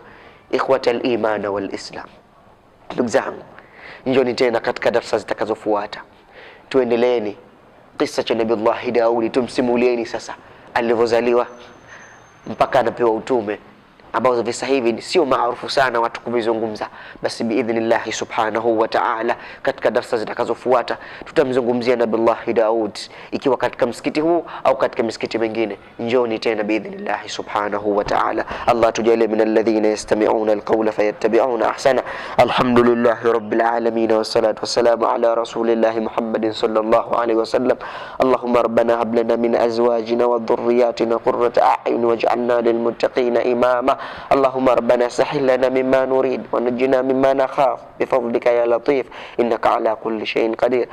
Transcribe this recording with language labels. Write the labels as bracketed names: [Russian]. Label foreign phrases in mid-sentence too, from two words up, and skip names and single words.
[Arabic] إخوة الإيمان والإسلام, [Swahili] ndugu zangu, njoni tena katika darasa zitakazofuata tuendeleeni kisa cha Nabiullahi Daudi, tumsimulieni sasa alivyozaliwa mpaka anapewa utume, ambao visa hivi sio maarufu sana watu kuvizungumza. Basi [Arabic] بإذن الله سبحانه وتعالى [Swahili] katika darasa zitakazofuata tutamzungumzia Nabiullahi Daud, ikiwa katika msikiti huu au katika misikiti mingine. Njoni tena [Arabic] بإذن الله سبحانه وتعالى. Allah tujalie من الذين يستمعون القول فيتبعون أحسنه. الحمد لله رب العالمين والصلاة والسلام على رسول الله محمد صلى الله عليه وسلم. اللهم ربنا هب لنا من أزواجنا وذرياتنا قرة أعين واجعلنا للمتقين إماما. اللهم ربنا سهل لنا مما نريد ونجنا مما نخاف بفضلك يا لطيف إنك على كل شيء قدير.